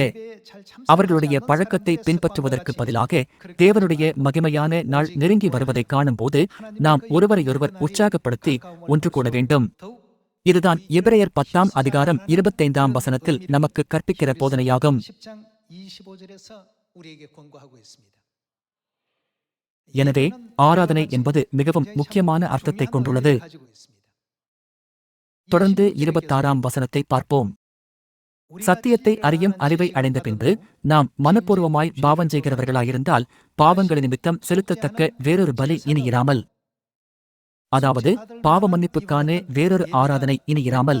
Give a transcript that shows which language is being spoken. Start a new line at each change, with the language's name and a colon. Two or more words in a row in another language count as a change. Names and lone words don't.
Tamil: அவர்களுடைய பழக்கத்தை பின்பற்றுவதற்கு பதிலாக தேவனுடைய மகிமையான நாள் நெருங்கி வருவதை காணும்போது நாம் ஒருவரையொருவர் உற்சாகப்படுத்தி ஒன்று கூட வேண்டும். இதுதான் எபிரெயர் 10ஆம் அதிகாரம் 25ஆம் வசனத்தில் நமக்கு கற்பிக்கிற போதனையாகும்.
Korean: 10장 25절에서 우리에게 권고하고 있습니다.
Tamil: எனவே ஆராதனை என்பது மிகவும் முக்கியமான அர்த்தத்தை கொண்டுள்ளது. தொடர்ந்து 26ஆம் வசனத்தை பார்ப்போம். சத்தியத்தை அறியும் அறிவை அடைந்த பின்பு நாம் மனப்பூர்வமாய் பாவம் செய்கிறவர்களாயிருந்தால் பாவங்கள் நிமித்தம் செலுத்தத்தக்க வேறொரு பலி இனி இராமல், அதாவது பாவ மன்னிப்புக்கான வேறொரு ஆராதனை இனி இராமல்.